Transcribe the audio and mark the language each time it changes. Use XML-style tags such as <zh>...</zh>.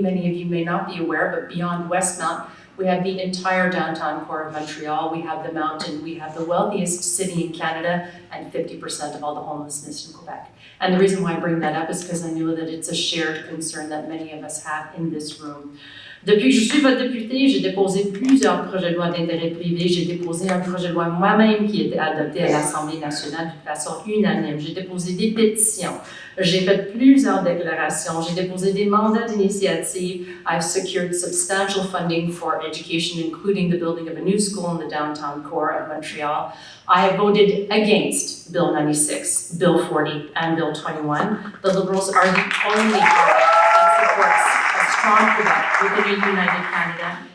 <en>Many of you may not be aware, but beyond Westmount, we have the entire downtown core of Montreal, we have the mountain, we have the wealthiest city in Canada, and 50% of all the homelessness in Quebec. And the reason why I bring that up is because I know that it's a shared concern that many of us have in this room.</en> <fr>Depuis que je suis votre député, j'ai déposé plusieurs projets de loi d'intérêt privé. J'ai déposé un projet de loi moi-même qui a été adopté à l'Assemblée nationale de façon unanime. J'ai déposé des pétitions. J'ai fait plusieurs déclarations. J'ai déposé des mandats d'initiative.</fr> <en>I've secured substantial funding for education, including the building of a new school in the downtown core of Montreal. I have voted against Bill 96, Bill 40, and Bill 21. The Liberals are the only party that supports a strong Quebec within a united Canada.</en>